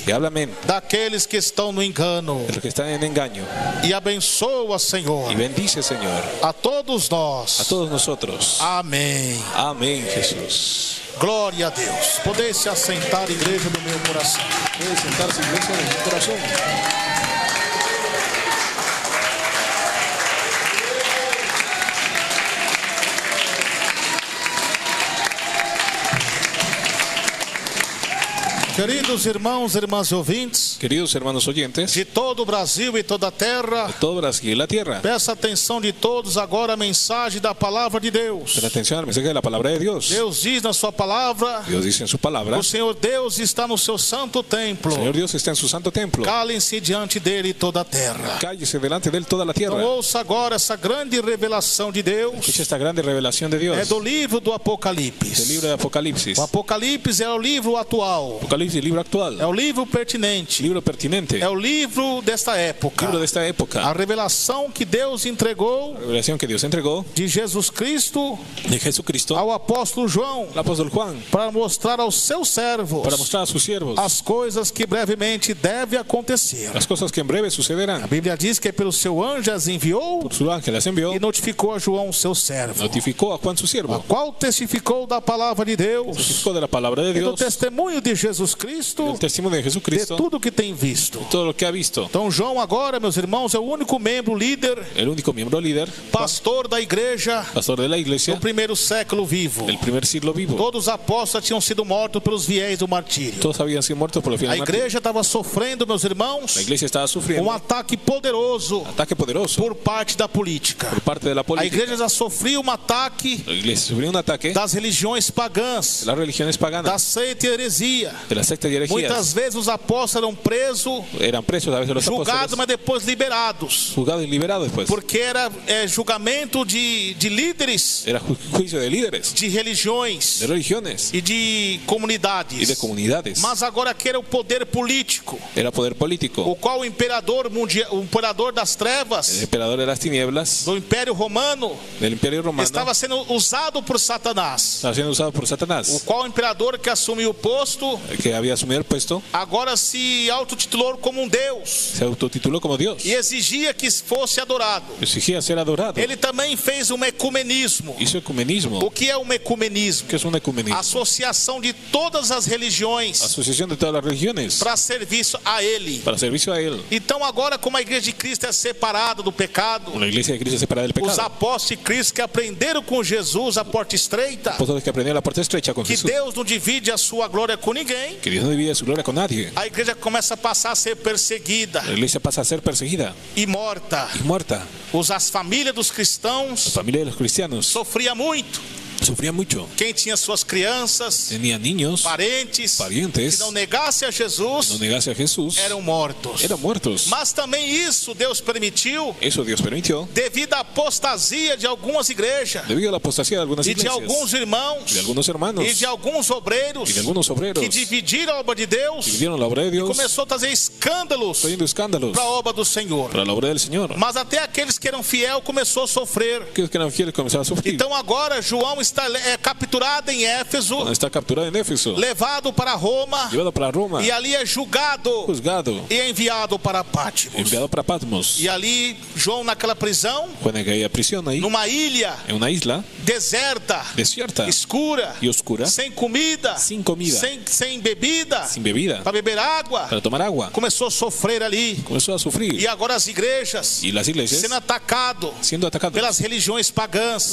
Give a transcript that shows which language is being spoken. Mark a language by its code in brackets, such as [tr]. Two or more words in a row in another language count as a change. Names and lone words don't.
[es] y habla mente [pt] daqueles que estão no engano, [es] de los que están en engaño. [pt] e abençoa, Senhor, [es] Y bendice, Señor, [pt] a todos [es] a [pt] nós. [es] todos nosotros. [pt] Amém. [es] Amén, Jesús. [pt] Glória a Deus. Poder se assentar, igreja do meu coração. [es] Puede sentarse, iglesia, en su corazón. [pt] Queridos irmãos e irmãs ouvintes [es] Queridos hermanos oyentes [pt] de todo o Brasil e toda a terra, [es] de todo Brasil y la tierra, [pt] peça a atenção de todos agora a mensagem da palavra de Deus. [es] presten atención al mensaje de la palabra de Dios. [pt] Deus diz na sua palavra: [es] Dios dice en su palabra, [pt] o Senhor Deus está no seu santo templo. [es] Señor Dios está en su santo templo. [pt] Calem-se diante dele toda a terra. [es] Cállese delante de él toda la [pt] Então [es] tierra. [pt] ouça agora essa grande revelação de Deus. [es] Escucha esta grande revelación de Dios. [pt] É do livro do [es] Del [pt] Apocalipse. [es] libro de Apocalipsis. [pt] O Apocalipse é o livro atual. [es] Apocalipsis, libro actual. [pt] É o livro pertinente. [es] Libro pertinente. [pt] É o livro desta época. [es] Libro de esta [pt] A [es] época. [pt] revelação que Deus entregou [es] La revelación que Dios entregó [pt] de Jesus Cristo [es] de Jesucristo [pt] ao apóstolo João, [es] al apóstol Juan [pt] para mostrar aos seus servos [es] para mostrar a sus siervos [pt] as coisas que brevemente devem acontecer. [es] las cosas que en breve [pt] A [es] sucederán. [pt] Bíblia diz que pelo seu anjo as enviou [es] Por su ángel las envió, [pt] e notificou a João, seu servo, [es] notificó a Juan su [pt] a [es] siervo, [pt] qual testificou da palavra de Deus [es] testificó de la palabra de [pt] e do [es] Dios [pt] testemunho de Jesus [es] y [pt] Cristo, [es] el testimonio de [pt] de [es] Jesucristo, [pt] tudo que tem visto. [es] todo lo que ha visto. [pt] Então João agora, meus irmãos, é o único membro líder, [es] El único miembro líder, [pt] pastor da igreja [es] pastor de la [pt] no [es] iglesia, [pt] primeiro século vivo. [es] el primer siglo vivo. [pt] Todos os apóstolos tinham sido mortos pelos viés do martírio. [es] Todos habían sido muertos por los [pt] A [es] fieles mártires. [pt] igreja estava sofrendo, meus irmãos, [es] La iglesia estaba sufriendo [pt] ataque poderoso [es] ataque poderoso [pt] por parte da política. [es] por parte de la [pt] A [es] política. [pt] igreja já sofria ataque [es] La iglesia sufrió un ataque de [pt] das religiões pagãs, [es] las religiones paganas, [pt] da seita e heresia. [es] de las sectas y herejías. [pt] Muitas vezes os apóstolos eram presos, [es] Eran presos a veces los [pt] julgados, [es] apóstoles, [pt] mas depois liberados. [es] juzgados y liberados después. [pt] Porque era julgamento de líderes [es] Era juicio de líderes, [pt] de religiões [es] de religiones [pt] e de [es] y [pt] comunidades. [es] de comunidades. [pt] Mas agora aqui era o poder político, [es] Era poder político. [pt] o qual o imperador mundial, o imperador das [es] El [pt] trevas [es] emperador de las tinieblas [pt] do Império Romano [es] del Imperio Romano [pt] estava sendo usado por Satanás. [es] estaba siendo usado por [pt] O [es] Satanás, [pt] qual imperador que assumiu o posto [es] que había asumido el puesto, [pt] agora se autotitulou como um Deus [es] se autotituló como Dios. [pt] e exigia que fosse adorado. [es] Exigía ser adorado. [pt] Ele também fez um ecumenismo. [es] Hizo [pt] O [es] ecumenismo. [pt] que é um ecumenismo? [es] ¿Qué es un ecumenismo? [pt] Associação de todas as religiões [es] Asociación de todas las religiones [pt] para serviço a Ele. [es] para servicio a Él. [pt] Então agora, como a igreja de Cristo é separada do pecado, [es] Una iglesia de Cristo separada del [pt] os [es] pecado. [pt] apóstolos de Cristo que aprenderam com Jesus a porta estreita, [es] Apóstoles que aprendieron la puerta estrecha con [pt] que [es] Jesús. [pt] Deus não divide a sua glória com ninguém, [es] Que Dios no divide su gloria con nadie. [pt] a igreja começa a passar a ser perseguida [es] La iglesia pasa a ser perseguida [pt] e morta. [es] y muerta. [pt] As famílias dos [es] La [pt] cristãos [es] familia de los cristianos [pt] sofria muito. [es] sufría mucho. [pt] Quem tinha suas crianças, [es] Tenían niños, [pt] parentes, [es] parientes, [pt] que não negasse a Jesus, [es] no negase a Jesús, [pt] eram mortos. [es] eran muertos. [pt] Mas também isso Deus permitiu [es] Eso Dios permitió [pt] devido à apostasia de algumas igrejas [es] debido a la apostasía de algunas [pt] e de [es] iglesias, [pt] alguns irmãos [es] de algunos hermanos [pt] e de alguns obreiros [es] y de algunos obreros [pt] que dividiram a obra de Deus, [es] dividieron la obra de Dios, [pt] começou a trazer escândalos [es] trayendo escándalos [pt] para a obra do Senhor. [es] para la obra del Señor. [pt] Mas até aqueles que eram fiéis começou a sofrer. [es] Aquellos que eran fieles comenzaron a sufrir. [pt] Então agora João está capturado em Éfeso, [es] Cuando está capturado en Éfeso, [pt] levado para Roma [es] llevado para Roma, [pt] e ali é julgado [es] juzgado, [pt] e enviado para Patmos. [es] enviado para Patmos. [pt] E ali João naquela prisão, [es] Cuando caía a prisión ahí, [pt] numa ilha [es] en una isla [pt] deserta, [es] desierta [pt] escura, [es] y oscura, [pt] sem comida, [es] sin comida, [pt] sem bebida, [es] sin bebida, [pt] para beber água, [es] para tomar agua, [pt] começou a sofrer ali. [es] comenzó a sufrir. [pt] E agora as igrejas [es] Y las iglesias [pt] sendo atacado [es] siendo atacadas [pt] pelas religiões pagãs,